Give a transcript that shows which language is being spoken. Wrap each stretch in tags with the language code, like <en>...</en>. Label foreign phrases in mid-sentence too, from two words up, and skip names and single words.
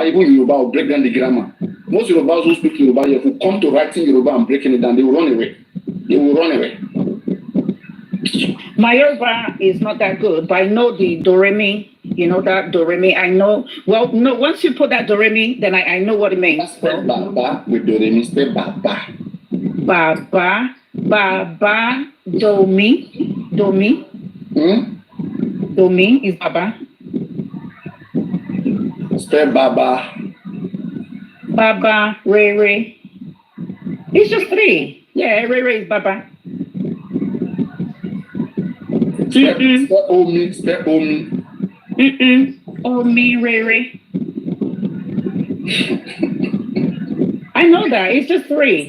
<en>Even Yoruba will break down the grammar. Most Yorubas who speak Yoruba, if you come to writing Yoruba and breaking it down, they will run away. My Yoruba is not that good, but I know the do-re-mi. You know that do-re-mi? I know. Well, no. Once you put that do-re-mi, then I know what it means. Spell Baba with do-re-mi. Spell Baba. Baba, Baba, do-mi. Do-mi is Baba. Spell Baba. Baba, Rere. It's just 3. Yeah, Rere is Baba. Spell Omi. Spell Omi. Omi, Rere. I know that. It's just 3.</en>